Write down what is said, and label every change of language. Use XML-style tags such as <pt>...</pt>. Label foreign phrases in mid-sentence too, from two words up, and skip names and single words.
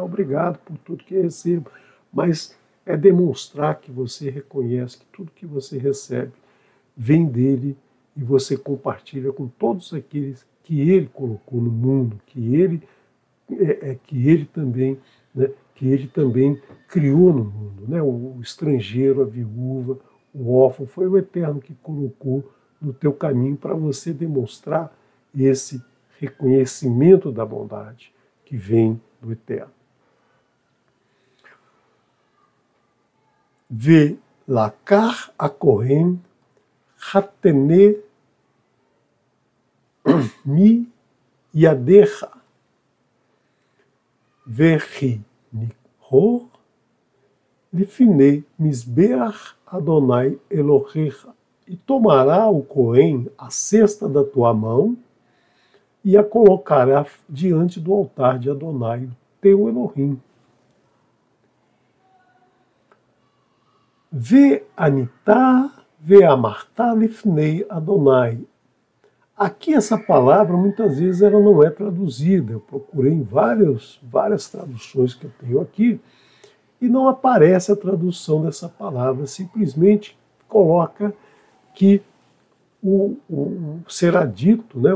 <pt>Obrigado por tudo que recebo, mas é demonstrar que você reconhece que tudo que você recebe vem dele e você compartilha com todos aqueles que ele colocou no mundo, que ele também, né? Que ele também criou no mundo, né? O estrangeiro, a viúva, o órfão, foi o Eterno que colocou no teu caminho para você demonstrar esse reconhecimento da bondade que vem do Eterno.</pt> <he>ולקח הכהן הטנא מידך וה ניחו לפני מזבח אדני אלהיך,</he> <pt>e tomará o Cohen a cesta da tua mão e a colocará diante do altar de Adonai, teu Elohim.</pt> <he>וענית, ואמרת לפני אדני.</he> <pt>Aqui essa palavra muitas vezes ela não é traduzida. Eu procurei em várias traduções que eu tenho aqui e não aparece a tradução dessa palavra. Simplesmente coloca que será dito, né?</pt>